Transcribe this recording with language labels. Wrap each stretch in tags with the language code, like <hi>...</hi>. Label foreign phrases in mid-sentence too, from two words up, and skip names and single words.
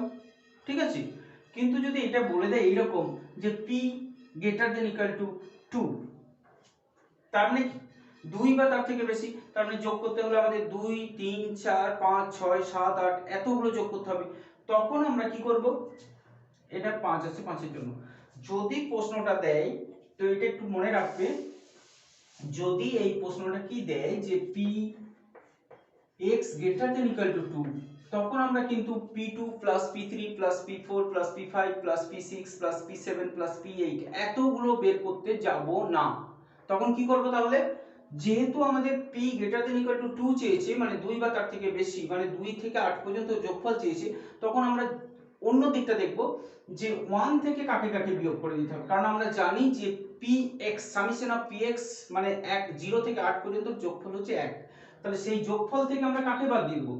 <bn>ঠিক আছে, কিন্তু যদি এটা বলে দেয় এইরকম যে p</bn> <en>greater than equal to</en> <bn>2, তার মানে কি 2 বা তার থেকে বেশি, তার মানে যোগ করতে হলে আমাদের 2 3 4 5 6 7 8 এতগুলো যোগ করতে হবে। তখন আমরা কি করব? এটা 5 আছে 5 এর জন্য যদি প্রশ্নটা দেয়, তো এটা একটু মনে রাখবে, যদি এই প্রশ্নটা কি দেয় যে p x</bn> <en>greater than equal to</en> <bn>2, তখন আমরা কিন্তু</bn> <en>p2 plus p3 plus p4 plus p5 plus p6 plus p7 plus p8</en> <bn>এতগুলো বের করতে যাব না। তখন কি করব? তাহলে যেহেতু আমাদের p</bn> <en>greater than equal to</en> <bn>2 চেয়েছে, মানে 2 বা তার থেকে বেশি, মানে 2 থেকে 8 পর্যন্ত যোগফল চেয়েছে, তখন আমরা অন্য দিকটা দেখব যে 1 থেকে কাকে কাকে বিয়োগ করে দিতে হবে। কারণ আমরা জানি যে px</bn> <en>summation of px</en> <bn>মানে 1 0 থেকে 8 পর্যন্ত যোগফল হচ্ছে 1, তাহলে সেই যোগফল থেকে আমরা কাকে বাদ দিয়ে দেব?</bn>